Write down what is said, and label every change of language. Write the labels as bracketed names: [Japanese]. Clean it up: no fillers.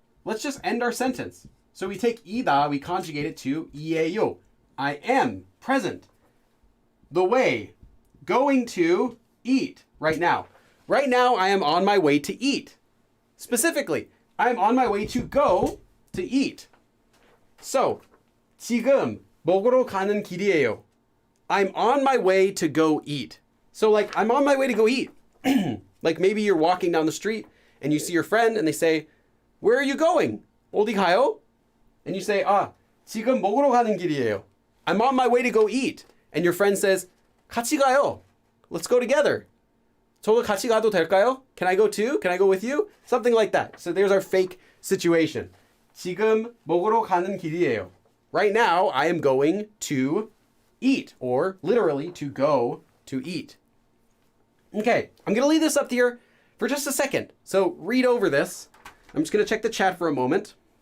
[English] Let's just end our sentence. So we take 이다, we conjugate it to 이에요. I am present. The way, going to eat right now. Right now I am on my way to eat. Specifically, I am on my way to go to eat. [Korean] So, 지금 먹으러 가는 길이에요. [English] I'm on my way to go eat. So like, I'm on my way to go eat. Like maybe you're walking down the street and you see your friend and they say, where are you going? [Korean] 어디 가요? [English] And you say, [Korean] 지금 먹으러 가는 길이에요. [English] I'm on my way to go eat. And your friend says, [Korean] 같이 가요. [English] Let's go together. [Korean] 저도 같이 가도 될까요? [English] Can I go too? Can I go with you? Something like that. So there's our fake situation. [Korean] 지금 먹으러 가는 길이에요. [English] Right now, I am going to eat, or literally to go to eat. Okay, I'm going to leave this up here for just a second. So read over this. I'm just going to check the chat for a moment.